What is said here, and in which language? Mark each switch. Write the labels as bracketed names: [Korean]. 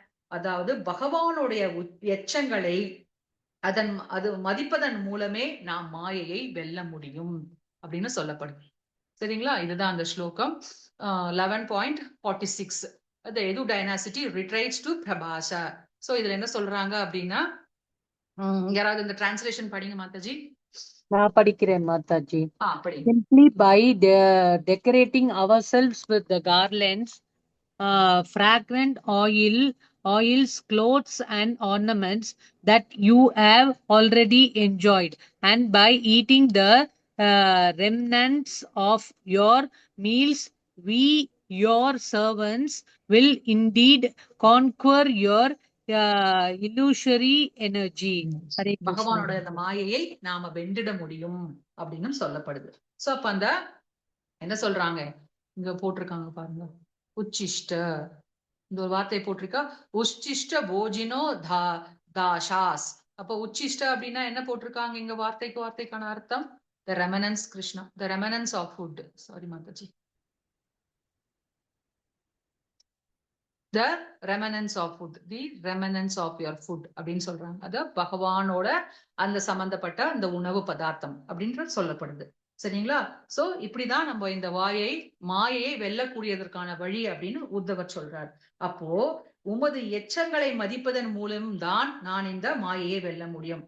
[Tamil] அதாவது பகவானுடைய எச்சங்களை அது மதிப்பதன் மூலமே நாம் மாயையை வெல்ல முடியும் அப்படின்னு சொல்லப்படுது. சரிங்களா? இதுதான் அந்த ஸ்லோகம் 11.46. [English] The Edu dynasty retreats to Prabhasa. [Tamil] So இதுல என்ன சொல்றாங்க அப்படின்னா, யாராவது இந்த டிரான்ஸ்லேஷன் படிங்க மாதாஜி. நான் படிக்கிறேன் மாதாஜி. படிங்க. [English] Simply by decorating ourselves with the garlands fragrant oils, clothes, and ornaments that you have already enjoyed. And by eating the remnants of your meals, we, your servants, will indeed conquer your illusory energy. Hare Krishna. [Tamil] பகவானோட அந்த மாயையை நாம வென்றிட முடியும் அப்படின்னு சொல்லப்படுது. So அப்ப அந்த என்ன சொல்றாங்க இங்க போட்டிருக்காங்க பாருங்க, உச்சிஷ்ட இந்த ஒரு வார்த்தை போட்டிருக்கா, [Sanskrit] உச்சிஷ்ட போஜினோ தாஷாஸ். [Tamil] அப்ப உச்சிஷ்ட அப்படின்னா என்ன போட்டிருக்காங்க இங்க வார்த்தைக்கான அர்த்தம் [English] the remnants, [Tamil] Krishna, [English] the remnants of food. [Tamil] Sorry Mataji, [English] the remnants of food, the remnants of your food [Tamil] அப்படின்னு சொல்றாங்க. அது பகவானோட அந்த சம்பந்தப்பட்ட அந்த உணவு பதார்த்தம் அப்படின்ற சொல்லப்படுது. சரிங்களா? சோ இப்படிதான் நம்ம இந்த மாயையை வெல்லக்கூடியதற்கான வழி அப்படின்னு உத்தவர் சொல்றார். அப்போ உமது எச்சங்களை மதிப்பதன் மூலம் தான் நான் இந்த மாயையை வெல்ல முடியும்.